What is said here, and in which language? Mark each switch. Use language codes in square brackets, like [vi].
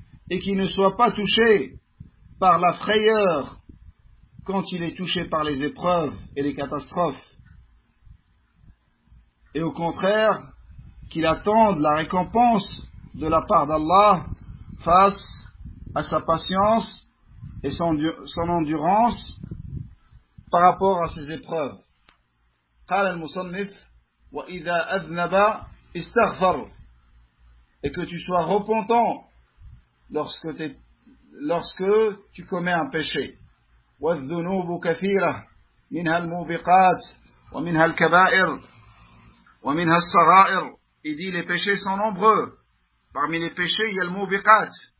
[fr] Et qu'il ne soit pas touché par la frayeur quand il est touché par les épreuves et les catastrophes. Et au contraire, qu'il attende la récompense de la part d'Allah face à sa patience et son endurance par rapport à ses épreuves. [ar] قال المصنف وإذا أذنب استغفر. [fr] Et que tu sois repentant lorsque tu commets un péché. [ar] وَالذُّنُوبُ كَثِيرَةٌ مِنْهَا الْمُوبِقَاتُ وَمِنْهَا الْكَبَائِرُ وَمِنْهَا الصَّغَائِرُ. [fr] Il dit les péchés sont nombreux. Parmi les péchés, il y a le mubiqat.